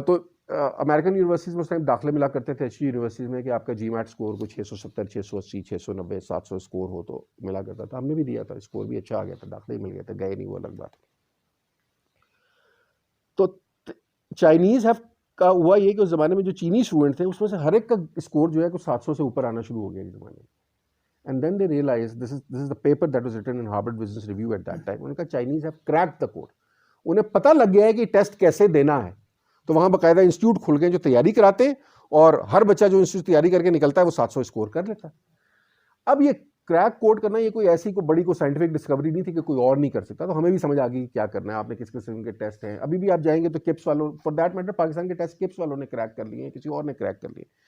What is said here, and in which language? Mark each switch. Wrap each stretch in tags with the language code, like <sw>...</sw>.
<ur>تو American universities میں اس time داخلے ملا کرتے تھے اچھی یونیورسٹیز میں کہ آپ کا جی میٹ اسکور کو 670 680 690 700 اسکور ہو تو ملا کرتا تھا. ہم نے بھی دیا تھا, اسکور بھی اچھا آ گیا تھا, داخلے مل گئے تھے, گئے نہیں وہ الگ بات. تو چائنیز کا ہوا یہ کہ اس زمانے میں جو چینی اسٹوڈنٹ تھے اس میں سے ہر ایک کا اسکور جو ہے کہ 700 سے اوپر آنا شروع ہو گیا اس زمانے میں.</ur> <en>And then they realized this is the paper that was written in Harvard Business Review at that time.</en> <ur>انہوں نے کہا</ur> <en>Chinese have cracked the code.</en> <ur>انہیں پتہ لگ گیا ہے کہ ٹیسٹ کیسے دینا ہے. تو وہاں باقاعدہ انسٹیٹیوٹ کھل گئے جو تیاری کراتے ہیں, اور ہر بچہ جو انسٹیٹیوٹ تیاری کر کے نکلتا ہے وہ 700 اسکور کر لیتا ہے. اب یہ کریک کوڈ کرنا یہ کوئی ایسی کوئی بڑی کوئی سائنٹیفک ڈسکوری نہیں تھی کہ کوئی اور نہیں کر سکتا. تو ہمیں بھی سمجھ آ گئی کیا کرنا ہے, آپ نے کس قسم کے ٹیسٹ ہیں. ابھی بھی آپ جائیں گے تو کپس والوں, فار دیٹ میٹر پاکستان کے ٹیسٹ کپس والوں نے کریک کر لیے ہیں, کسی اور نے کریک کر لیے.</ur>